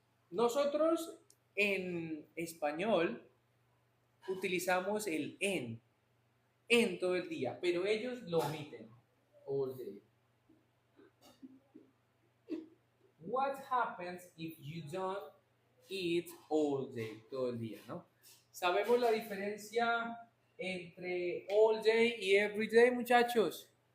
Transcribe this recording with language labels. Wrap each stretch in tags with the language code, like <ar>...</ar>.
<es>Nosotros en español utilizamos el en todo el día, pero ellos lo omiten.</es> <en>All day. What happens if you don't eat all day?</en> <es>Todo el día, ¿no? ¿Sabemos la diferencia entre all day y every day, muchachos?</es>